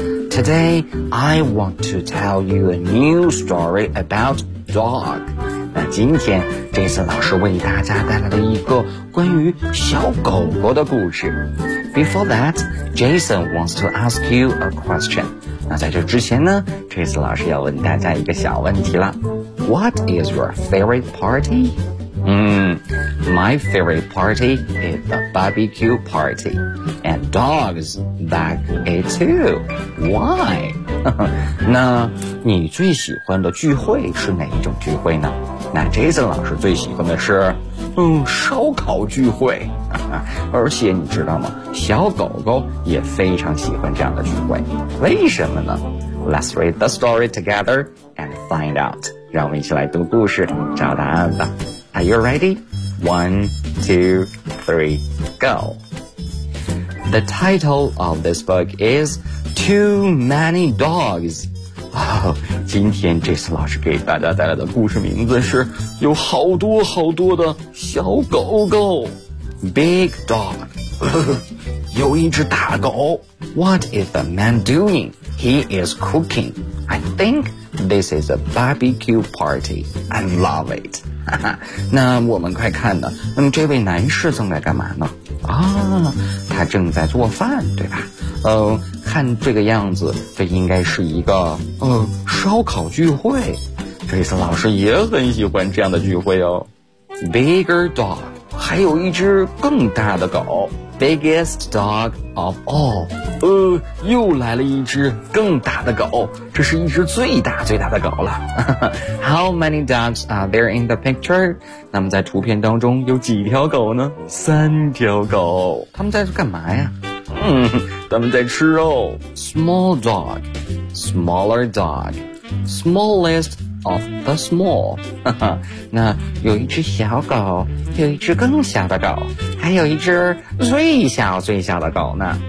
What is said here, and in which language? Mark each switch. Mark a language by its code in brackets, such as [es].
[en] Today, I want to tell you a new story about dog. [zh] 那今天 Jason 老师为大家带来了一个关于小狗狗的故事。 [en] Before that, Jason wants to ask you a question. [zh] 那在这之前呢， Jason 老师要问大家一个小问题了。 [en] What is your favorite party? My favorite party is the barbecue party. And dogs like it too. Why? [zh] 那你最喜欢的聚会是哪一种聚会呢？那 Jason 老师最喜欢的是烧烤聚会。而且你知道吗，小狗狗也非常喜欢这样的聚会。为什么呢？ [en] Let's read the story together and find out. [zh] 让我们一起来读故事找答案吧。 [en] Are you ready? 1, 2, 3, go. The title of this book is Too Many Dogs. [zh] 今天 Jason 老师给大家带来的故事名字是有好多好多的小狗狗。 [en] Big dog. [zh] 有一只大狗。 [en] What is the man doing? He is cooking. I think this is a barbecue party. I love it. [zh] 那我们快看呢，那么这位男士正在干嘛呢？他正在做饭，对吧？看这个样子，这应该是一个烧烤聚会。这次老师也很喜欢这样的聚会哦。 [en] Bigger dog， [zh] 还有一只更大的狗。 [en] Biggest dog of all， [zh] 又来了一只更大的狗，这是一只最大最大的狗了。 [en] How many dogs are there in the picture？ [zh] 那么在图片当中有几条狗呢？三条狗。他们在干嘛呀？他们在吃肉。 [en] Small dog， smaller dog， smallest of the small。 [zh] 那有一只小狗，有一只更小的狗，还有一只最小最小的狗呢。